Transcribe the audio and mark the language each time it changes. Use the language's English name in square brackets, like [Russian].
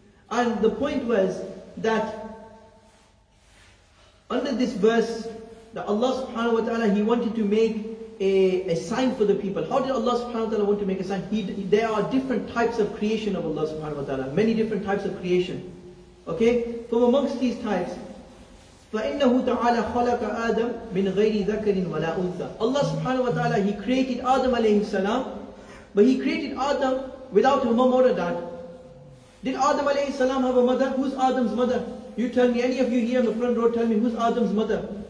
[English] And the point was that under this verse, that Allah subhanahu wa ta'ala, He wanted to make a sign for the people. How did Allah subhanahu wa ta'ala want to make a sign? There are different types of creation of Allah subhanahu wa ta'ala. Many different types of creation. Okay? From amongst these types, [Arabic] فَإِنَّهُ تَعَالَى خَلَقَ آدَمْ مِنْ غَيْرِ ذَكَرٍ وَلَا أُنْثَى. [English] Allah subhanahu wa ta'ala, He created Adam alayhi salam, but He created Adam without a mom or a dad. Did Adam alayhi salam have a mother? Who's Adam's mother? You tell me, any of you here in the front row, tell me who's Adam's mother?